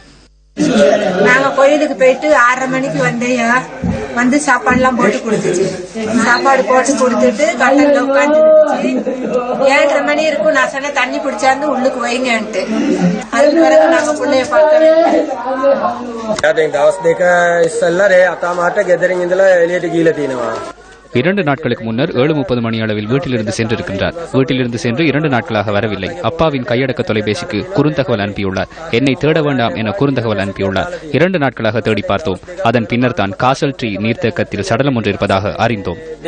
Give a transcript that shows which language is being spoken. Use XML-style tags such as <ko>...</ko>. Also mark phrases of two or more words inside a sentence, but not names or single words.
<ta>நாங்க கோயிலுக்கு போயிட்டு 6:30 மணிக்கு வந்து சாப்பாடுலாம் போட்டு கொடுத்துச்சு. சாப்பாடு போட்டு கொடுத்துட்டு கட்டல்ல உட்காந்துருச்சு. 7:30 மணி இருக்கும். நான் சொன்ன தண்ணி பிடிச்சாந்து உள்ளுக்கு வைங்கன்ட்டு. அதுக்கு பிறகு நாங்க பிள்ளைய பார்க்கவே</ta> <si>දවස් දෙක ඉස්සෙල්ලා රේ අතාමාට ගෙදරින් ඉඳලා එළියට ගිහලා තිනවා.</si> <ta>2 நாட்களுக்கு முன்னர் 7:30 மணி அளவில் வீட்டிலிருந்து சென்றிருக்கின்றார். வீட்டிலிருந்து சென்று 2 நாட்களாக வரவில்லை. அப்பாவின் கையடக்க தொலைபேசிக்கு குறுந்தகவல் அனுப்பியுள்ளார். என்னை தேட வேண்டாம் என குறுந்தகவல் அனுப்பியுள்ளார். 2 நாட்களாக தேடி பார்த்தோம். அதன் பின்னர் தான் காசல் ட்ரீ நீர்த்தேக்கத்தில் சடலம் ஒன்று இருப்பதாக அறிந்தோம்.</ta>